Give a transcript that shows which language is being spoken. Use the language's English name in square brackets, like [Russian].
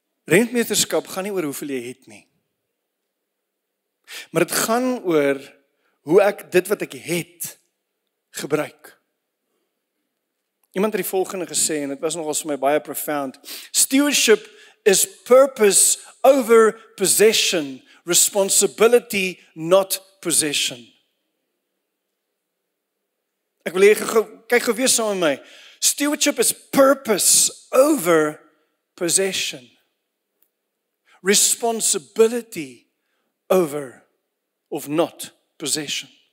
[Afrikaans] Rentmeesterskap gaan nie oor hoeveel jy het nie. Maar dit gaan oor hoe ek dit wat ek het gebruik. Iemand het die volgende gesê en dit was nogal vir my baie profound. [English] Stewardship is purpose over possession, responsibility not possession. [Afrikaans] Ek wil hê kyk gou weer saam met my. [English] Stewardship is purpose over possession. Responsibility over of not possession.